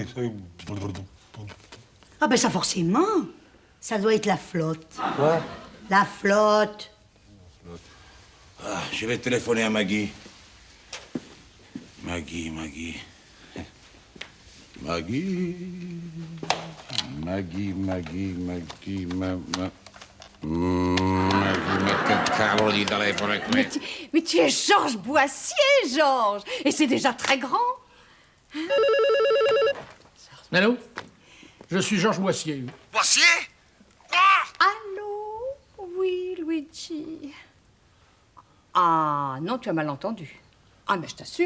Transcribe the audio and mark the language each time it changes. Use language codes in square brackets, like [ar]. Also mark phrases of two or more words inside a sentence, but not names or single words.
[fr] Ah ben ça forcément. Ça doit être la flotte. Quoi? La flotte. Ah, je vais téléphoner à Maggie. Maggie. Maggie, [it] ma che cavolo di telefono è questo? [fr] Mais tu es Georges Boissier, Georges, et c'est déjà très grand. Allô? Je suis Georges Boissier. Boissier? Allô? Oui, Luigi. Ah, non, tu as mal entendu. Ah, mais je t'assure.